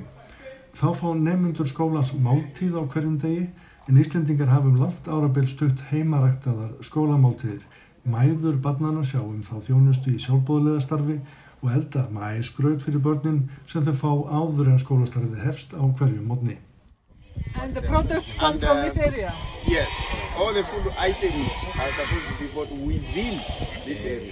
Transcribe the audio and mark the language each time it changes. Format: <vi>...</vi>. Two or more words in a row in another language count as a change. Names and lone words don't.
<is>Þá fá nemendur skólans máltíð á hverjum degi, en Íslendingar hafa langt árabil stutt heimaræktaðar skólamáltíðir. Mæður barnanna sjá þá þjónustu í sjálfboðaliðastarfi og elda maísgraut fyrir börnin sem þau fá áður en skólastarfið hefst á hverjum morgni.</is> <en>And the products come from this area? Yes, all the food items are supposed to be bought within this area.</en>